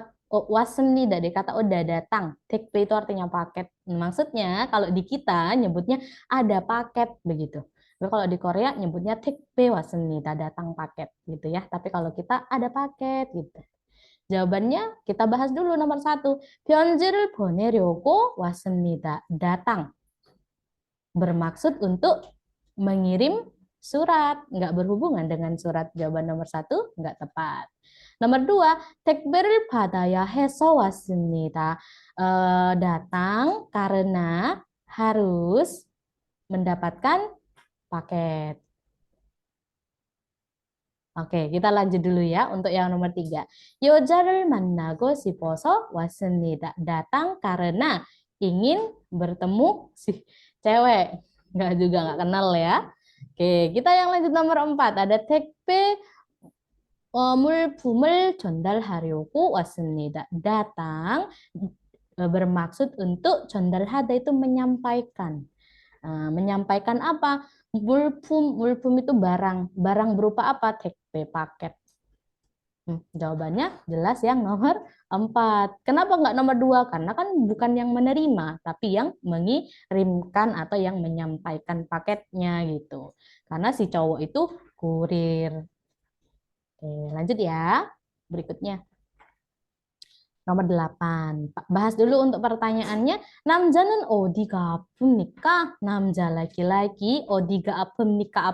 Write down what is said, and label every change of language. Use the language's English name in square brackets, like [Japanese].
[Korean] 왔습니다. [Indonesian] Dari kata udah datang. [Korean] 택배 [Indonesian] itu artinya paket. Maksudnya kalau di kita nyebutnya ada paket begitu. Tapi kalau di Korea nyebutnya [Korean] 택배 왔습니다. [Indonesian] Datang paket gitu ya. Tapi kalau kita ada paket gitu. Jawabannya kita bahas dulu nomor 1. [Korean] 편지를 보내려고 왔습니다. [Indonesian] Datang. Bermaksud untuk mengirim surat. Nggak berhubungan dengan surat. Jawaban nomor 1 nggak tepat. Nomor 2, [Korean] 택배를 받아야 해서 왔습니다. [Indonesian] Datang karena harus mendapatkan paket. Oke, kita lanjut dulu ya untuk yang nomor 3. [Korean] 여자를 만나고 싶어서 왔습니다. [Indonesian] Datang karena ingin bertemu si cewek. Nggak juga nggak kenal ya. Oke, kita yang lanjut nomor 4. Ada [Korean] 택배 물품을 전달하려고 왔습니다. [Indonesian] Datang bermaksud untuk [Korean] 전달하다 [Indonesian] itu menyampaikan. Menyampaikan apa? [Korean] 물품 [Indonesian] itu barang. Barang berupa apa? [Korean] 택배, [Indonesian] paket. Jawabannya jelas yang nomor 4. Kenapa nggak nomor 2? Karena kan bukan yang menerima, tapi yang mengirimkan atau yang menyampaikan paketnya gitu. Karena si cowok itu kurir. Oke, lanjut ya. Berikutnya. Nomor 8. Bahas dulu untuk pertanyaannya. [Korean] 남자는 어디가 아픕니까? 남자 [Indonesian] laki-laki [Korean] 어디가 아픕니까?